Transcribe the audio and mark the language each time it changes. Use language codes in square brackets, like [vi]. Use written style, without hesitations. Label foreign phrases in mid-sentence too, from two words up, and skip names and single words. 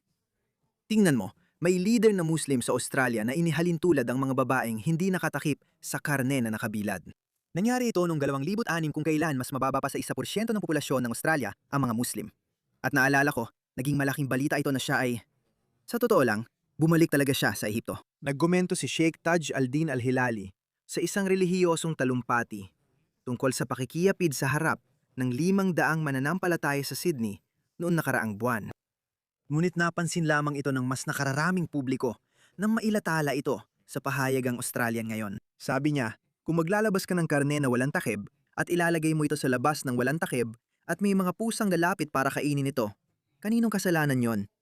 [tl] Tingnan mo, may leader na Muslim sa Australia na inihalin tulad ang mga babaeng hindi nakatakip sa karne na nakabilad. Nangyari ito noong 2006 kung kailan mas mababa pa sa 1% ng populasyon ng Australia ang mga Muslim. At naalala ko, naging malaking balita ito na siya ay, sa totoo lang, bumalik talaga siya sa Ehipto. Nagkomento si Sheikh Taj al-Din al-Hilali sa isang relihiyosong talumpati tungkol sa pakikiyapid sa harap ng 500 mananampalataya sa Sydney noon nakaraang buwan. Ngunit napansin lamang ito ng mas nakararaming publiko nang mailatala ito sa pahayagang Australian ngayon. Sabi niya, kung maglalabas ka ng karne na walang takib at ilalagay mo ito sa labas ng walang takib at may mga pusang lalapit para kainin ito, kaninong kasalanan yon?